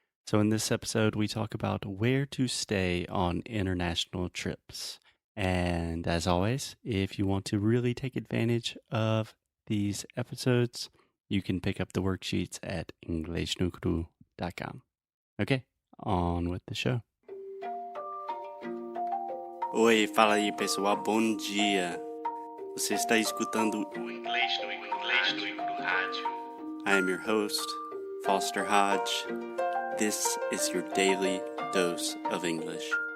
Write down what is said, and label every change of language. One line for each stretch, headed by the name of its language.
English: So, in this episode, we talk about where to stay on international trips. And as always, if you want to really take advantage of these episodes, you can pick up the worksheets at inglesnocru.com. Ok, on with the show.
Portuguese: Oi, fala aí pessoal, bom dia. Você está escutando o Inglês no Rádio.
English: I am your host, Foster Hodge. This is your daily dose of English.